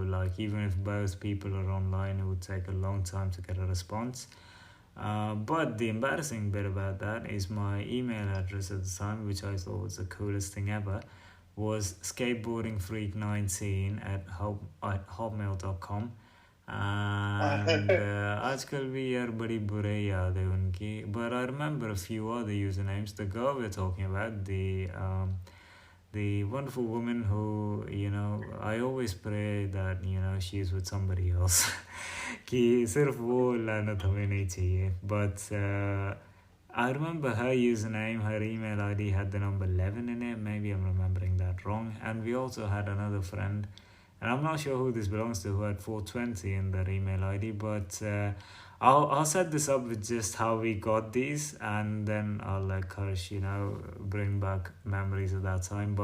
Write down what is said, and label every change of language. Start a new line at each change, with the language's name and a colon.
English: Like, even if both people are online, it would take a long time to get a response. But the embarrassing bit about that is my email address at the time, which I thought was the coolest thing ever, was skateboardingfreak19 at hotmail.com. And
Hindi: आजकल भी यार बड़ी बुरे याद है उनकी.
English: But I remember a few other usernames. The girl we're talking about, the wonderful woman who, I always pray that, she's with somebody else.
Hindi: कि सिर्फ वो लानत हमें नहीं चाहिए.
English: But I remember her username, her email ID had the number 11 in it. Maybe I'm remembering that wrong. And we also had another friend, and I'm not sure who this belongs to, who had 420 in their email ID. But I'll set this up with just how we got these, and then I'll let Karsh, bring back memories of that time.